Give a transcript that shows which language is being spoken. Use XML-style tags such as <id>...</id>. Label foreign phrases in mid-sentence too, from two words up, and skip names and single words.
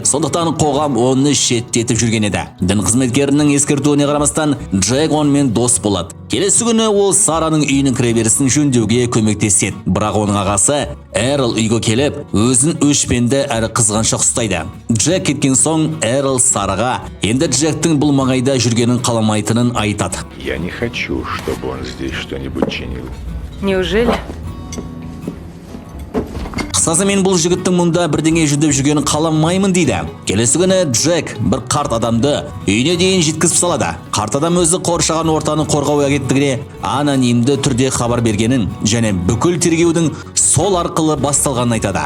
<kk>Сондықтан қоғам оны шеттетіп жүрген еді. Дін қызметкерінің ескертуіне қарамастан, Джек онымен дос болады. Келесі күні ол Сараның үйінің кіреберісін жөндеуге көмектеседі. Бірақ оның ағасы Эрл үйге келіп, өзін өшпенді әрі қызғаншақ ұстайды. Джек кеткен соң Эрл Сараға енді Джектің бұл маңайда жүргенін қаламайтынын айтады.</kk> <ru>Я не хочу, чтобы он здесь что-нибудь чинил. Неужели?</ru> <kk>Қысқасы, мен бұл жігіттің мұнда бірдеңе жүдеп жүргенін қаламаймын дейді. Келесі күні Джек бір қарт адамды үйіне дейін жеткізіп салады. Қарт адам өзі қоршаған ортаны қорғау агенттігіне анонимді түрде хабар бергенін және бүкіл тергеудің сол арқылы басталғанын айтады.</kk>